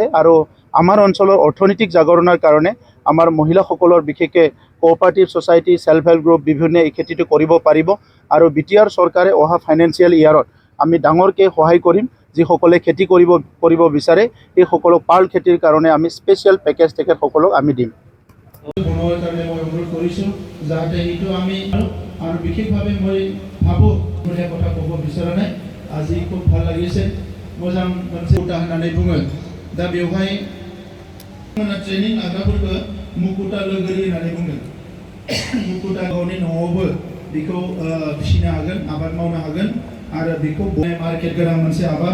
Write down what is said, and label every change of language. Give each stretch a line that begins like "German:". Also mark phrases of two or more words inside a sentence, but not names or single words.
Assamese: আৰু আমাৰ অঞ্চলৰ অৰ্থনৈতিক জাগৰণৰ কাৰণে আমাৰ মহিলাসকলৰ বিশেষকৈ
English: cooperative society self help group
Assamese: বিভিন্ন এই খেতিটো কৰিব পাৰিব আৰু বিটিআৰ চৰকাৰে অহা
English: financial year
Assamese: আমি ডাঙৰকৈ সহায় কৰিম। যিসকলে খেতি কৰিব বিচাৰে সেইসকলক পাৰ্ল খেতিৰ কাৰণে আমি
English: special package
Assamese: তেখেতসকলক আমি দিম। বনোৱাৰ কাৰণে মই অনুৰোধ কৰিছোঁ যাতে এইটো আমি আৰু বিশেষভাৱে মই ভাবোঁ কথা ক'ব বিচৰা নাই। আজি খুব ভাল লাগিছে,
Bodo: मोजां मोनसे हुदा होननानै बुङो। दा बेवहाय ट्रेनिं लाग्राफोरखौ मुकुता लोगोरि होननानै बुङो। मुकुता गावनि न'आवबो बेखौ फिसिनो हागोन, आबाद मावनो हागोन आरो बेखौ मार्केट गोनां मोनसे आबाद।